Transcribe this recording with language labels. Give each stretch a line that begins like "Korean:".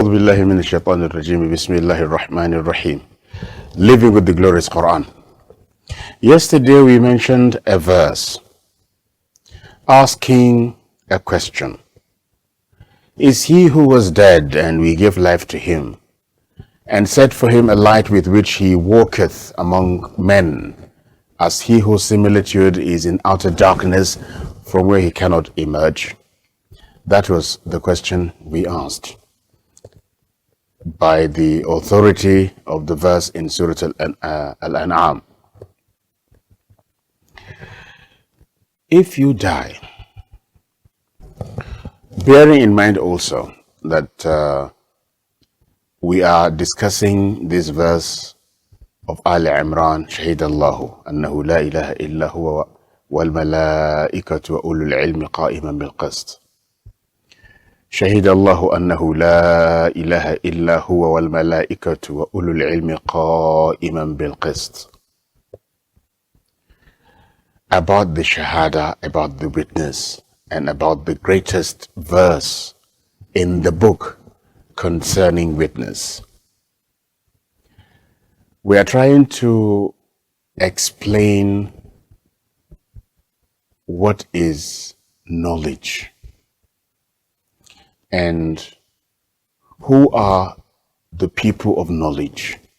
Arabic: أعوذ بالله من الشيطان الرجيم بسم الله الرحمن الرحيم.
English: Living with the glorious Quran. Yesterday we mentioned a verse asking a question. Is he who was dead and we give life to him and set for him a light with which he walketh among men as he whose similitude is in outer darkness from where he cannot emerge? That was the question we asked by the authority of the verse in Surah Al-An'am. If you die, bearing in mind also that we are discussing this verse of Ali Imran,
Arabic: شهد الله أنه لا إله إلا هو والملائكة وأولو العلم قائما بالقسط. شهد الله أنه لا إله إلا هو والملائكة وأولو العلم قائما بالقسط.
English: About the Shahada, about the witness, and about the greatest verse in the book concerning witness. We are trying to explain what is knowledge and who are the people of knowledge.